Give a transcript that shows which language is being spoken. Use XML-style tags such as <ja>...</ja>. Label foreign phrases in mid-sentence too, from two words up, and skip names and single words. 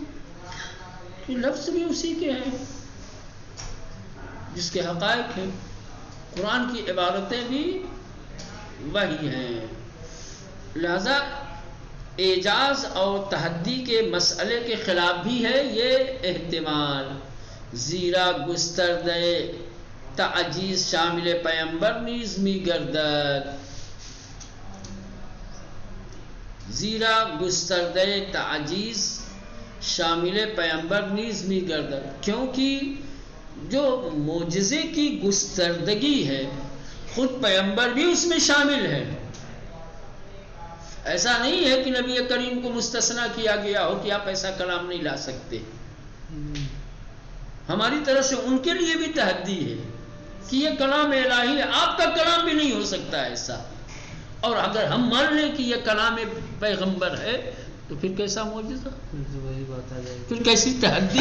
<ur>کہ لفظ بھی اسی کے ہیں جس کے حقائق ہیں، قرآن کی عبارتیں بھی وہی ہیں، لہذا اعجاز اور تحدی کے مسئلے کے خلاف بھی ہے یہ احتمال،</ur> <fa>زیرا گستردہ تعجیز شامل پیمبر نیز می گردد، زیرا گستردہ تعجیز شامل پیمبر نیز می گردد،</fa> <ur>کیونکہ جو معجزے کی گستردگی ہے خود پیمبر بھی اس میں شامل ہے۔ ایسا نہیں ہے کہ نبی کریم کو مستثنیٰ کیا گیا ہو کہ آپ ایسا کلام نہیں لا سکتے، ہماری طرف سے ان کے لیے بھی تحدی ہے کہ یہ کلام الہی ہے، آپ کا کلام بھی نہیں ہو سکتا ایسا، اور اگر ہم مان لیں کہ یہ کلام پیغمبر ہے تو پھر کیسا معجزہ، پھر کیسی تحدی؟</ur>